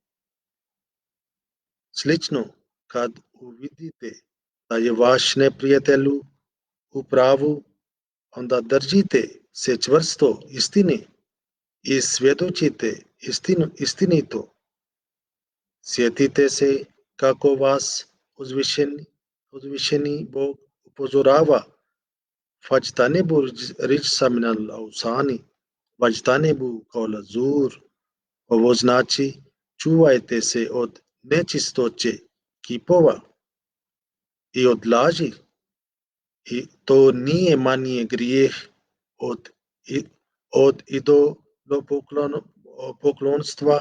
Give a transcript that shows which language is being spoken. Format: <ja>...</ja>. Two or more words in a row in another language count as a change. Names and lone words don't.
<bs>Slično, kad uvidite da je vaš neprijatelj u pravu, onda držite se čvrsto istine i svjedočite istinito. Sjetite se kako vas uzvišeni Bog upozorava.</bs> <ar>فاجتنبوا الرجس من الأوثان واجتنبوا قول الزور,</ar> <bs>ovo znači čuvajte se od nečistoće kipova i od laži, i to nije manji grijeh od idolopoklonstva.</bs>